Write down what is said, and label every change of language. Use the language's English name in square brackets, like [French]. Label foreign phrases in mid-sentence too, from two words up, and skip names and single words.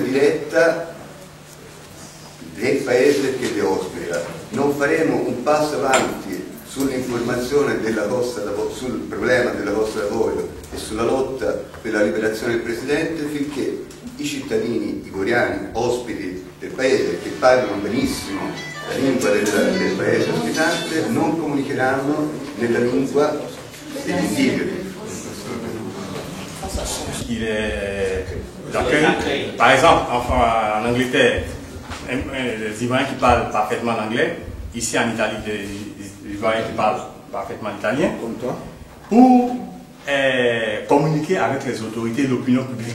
[Italian] diretta del paese che li ospita, non faremo un passo avanti sull'informazione sul problema della Costa d'Avorio e sulla lotta per la liberazione del Presidente finché I cittadini ivoriani ospiti del paese che parlano benissimo la lingua del paese ospitante non comunicheranno nella lingua degli indigeni. [French] Par exemple, en Angleterre, les Ivoiriens qui parlent parfaitement l'anglais, ici en Italie, les Ivoiriens qui parlent parfaitement l'italien, Comme toi. pour communiquer avec les autorités de l'opinion publique.